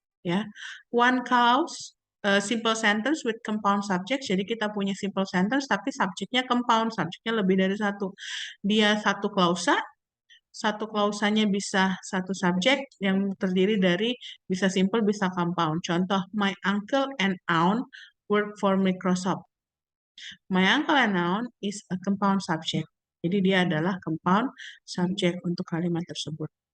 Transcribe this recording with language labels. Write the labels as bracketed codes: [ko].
[en] Ya, one clause, simple sentence with compound subject. [id] Jadi kita punya simple sentence tapi subjeknya compound, subjeknya lebih dari satu. Dia satu klausa, satu klausanya bisa satu subjek yang terdiri dari bisa simple, bisa compound. [en] Contoh, my uncle and aunt work for Microsoft. My uncle and aunt is a compound subject. [id] Jadi dia adalah compound subject untuk kalimat tersebut.